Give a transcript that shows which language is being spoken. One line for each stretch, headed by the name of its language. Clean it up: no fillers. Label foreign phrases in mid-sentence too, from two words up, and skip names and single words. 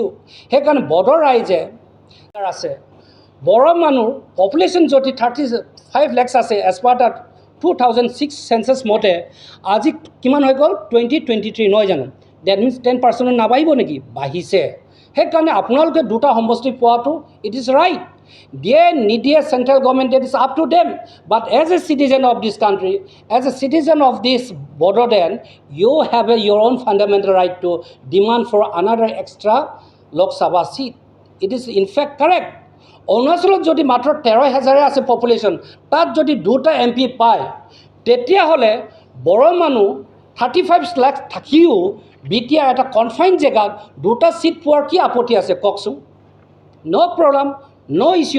Assamese: সেইকাৰণে বড়ো ৰাইজে আছে, বড়ো মানুহ পপুলেশ্যন যদি 35 lakhs আছে,
English: as per the 2006 census
Assamese: মতে আজি কিমান হৈ গ'ল, 2023 নহয় জানো?
English: that means
Assamese: 10% নাবাঢ়িব নেকি? বাঢ়িছে। সেইকাৰণে আপোনালোকে দুটা সমষ্টি পোৱাটো
English: it is right.
Assamese: দিয়ে নিদিয়ে
English: Central government, that is up to them. But as a citizen of this country, as a citizen of this Bodoland, you have your own fundamental right to demand for another extra Lok Sabha seat. It is in fact correct.
Assamese: অৰুণাচলত যদি মাত্ৰ 13,000 আছে পপুলেশ্যন, তাত যদি দুটা MP পায়, তেতিয়াহ'লে বড়ো মানুহ 35 lakhs থাকিও BTR এটা কনফাইন জেগাত দুটা চিট পোৱাৰ কি আপত্তি আছে কওকচোন?
English: No problem, no issue.